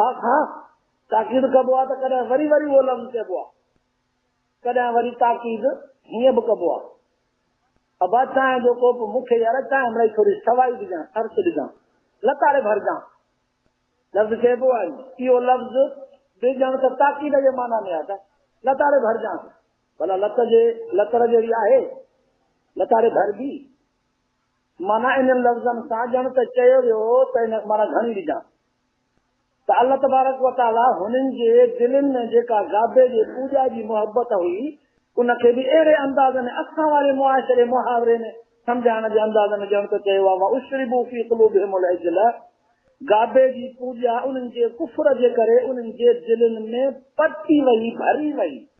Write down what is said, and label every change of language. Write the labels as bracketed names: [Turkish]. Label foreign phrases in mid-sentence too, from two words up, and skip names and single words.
[Sindhi] खा ताक़ीद कबो आहे त कॾहिं वरी वरी उहो लफ़्ज़ चइबो आहे, कॾहिं वरी ताक़ीद हीअं बि कबो आहे अबा चांहि जो कोप मूंखे यार चांहि मिड़ई थोरी सवाई ॾिजां ख़र्च ॾिजां लताड़े भरजां, लफ़्ज़ चइबो आहे इहो लफ़्ज़ ॾिजण त ताक़ीद जे माना में आहे त लताड़े भरजां, भला लतर जहिड़ी आहे लताड़े भरबी, माना इन लफ़्ज़नि सां ॼण त चयो वियो त इन माना घणी ॾिजां। त [Arabic] الله تبارك وتعالى [Sindhi] हुननि जे दिलनि में जेका गाबे जे पूॼा जी मोहबत हुई उनखे बि अहिड़े अंदाज़ में असां वारे मुआशिरे मुहावरे में सम्झाइण जे अंदाज़ में ॼण त चयो आहे [Arabic] وأشربوا في قلوبهم العجل, [Sindhi] गाबे जी पूॼा उन्हनि जे कुफ्र जे करे उन्हनि जे दिलनि में पटी वई, भरी वई।